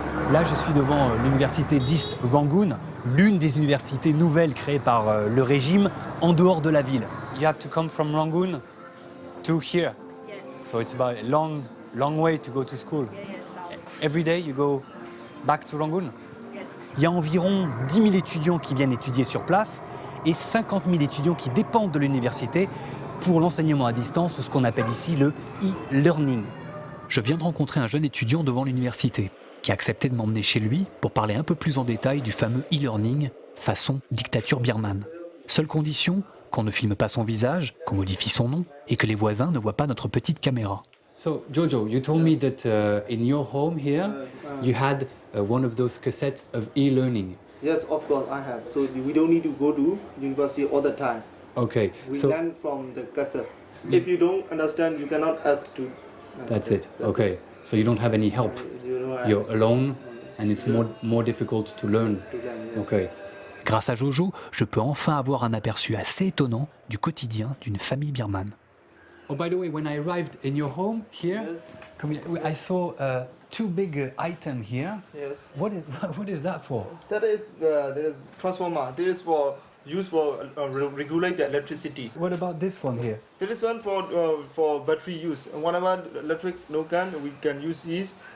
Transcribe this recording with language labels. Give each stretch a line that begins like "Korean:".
French: Là, je suis devant l'université d'East Rangoon, l'une des universités nouvelles créées par le régime en dehors de la ville.
English: You have to come from Rangoon to here. Yeah. So it's about a long way to go to school. Every day you go back to Rangoon. Yes.
French: Il y a environ 10 000 étudiants qui viennent étudier sur place et 50 000 étudiants qui dépendent de l'université pour l'enseignement à distance, ou ce qu'on appelle ici le e-learning. Je viens de rencontrer un jeune étudiant devant l'université qui a accepté de m'emmener chez lui pour parler un peu plus en détail du fameux e-learning façon dictature birmane. Seule condition, qu'on ne filme pas son visage, qu'on modifie son nom et que les voisins ne voient pas notre petite caméra.
English: So Jojo, you told me that in your home here you had one of those cassettes of e-learning. Yes, of course I have. So we don't need to go to university all the time. Okay, We so learn from the cassettes. If you don't understand, you cannot ask to. that's it. Okay, so you don't have any help. You know, You're alone and it's more difficult to learn. to learn, yes. Okay.
French: Grâce à Jojo, je peux enfin avoir un aperçu assez étonnant du quotidien d'une famille birmane.
English: Oh, by the way, when I arrived in your home here, I saw 2 big items here. Yes. What is that for? That is transformer. This is for use for regulate the electricity. What about this one here? There is one for battery use. Whenever electric no can, we can use this.